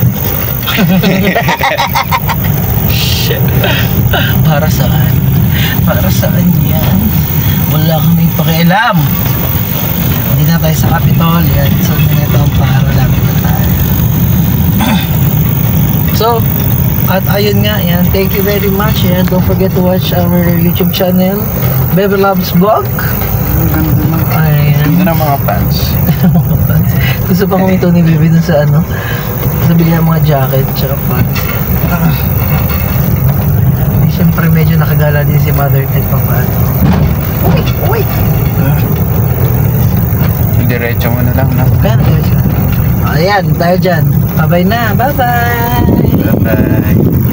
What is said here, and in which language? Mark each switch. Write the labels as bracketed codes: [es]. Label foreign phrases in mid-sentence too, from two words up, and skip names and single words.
[tl] Para saan? Para saan yan? Wala kami pakialam. Hindi na tayo sa Capitol. Yan. So, ito ang para lapit na tayo. So, at ayun nga, yan. [en] Thank you very much. Yan. Don't forget to watch our YouTube channel, Bebe Loves Vlog. [tl] Ayan. Ganda ng mga pants. Gusto pa kong ito ni Bebe dun sa ano, sa bili ng mga jacket tsaka pants. Siyempre medyo nakagala din si Mother Ted pa paano. Uy! Diretso mo na lang, no? Ayan, tayo dyan. [en] Bye-bye na. Bye-bye! Bye-bye.